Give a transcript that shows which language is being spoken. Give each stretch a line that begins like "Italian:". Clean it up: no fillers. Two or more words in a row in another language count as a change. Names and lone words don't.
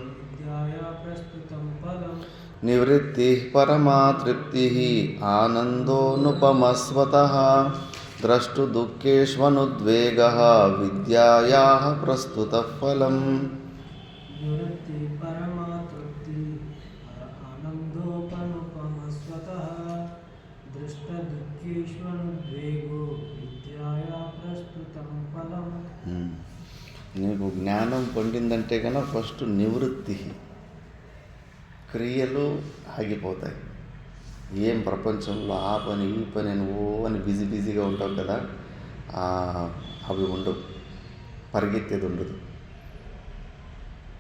Sanskrit: ನಿವೃತ್ತಿ ಪರಮಾತೃಪ್ತಿ ಆನಂದೋನುಪಮಸ್ವತಃ ದ್ರಷ್ಟು ದುಃಖೇಷ್ವನುದ್ವೇಗಃ ವಿದ್ಯಾಯಾಃ ಪ್ರಸ್ತುತಃ ಫಲಂ. ನಿವೃತ್ತಿ ಪರಮಾತೃಪ್ತಿ ಆನಂದೋಪಮಸ್ವತಃ ದೃಷ್ಟ ದುಃಖೇಷ್ವನುದ್ವೇಗೋ ವಿದ್ಯಾಯಾಃ ಪ್ರಸ್ತುತಂ ಫಲಂ.
Telugu: నీకు జ్ఞానం పండిందంటే కన్నా ఫస్ట్ నివృత్తి, క్రియలు ఆగిపోతాయి. ఏం ప్రపంచంలో ఆ పని ఈ పని అని బిజీగా ఉంటావు కదా, అవి ఉండవు, పరిగెత్తేది ఉండదు.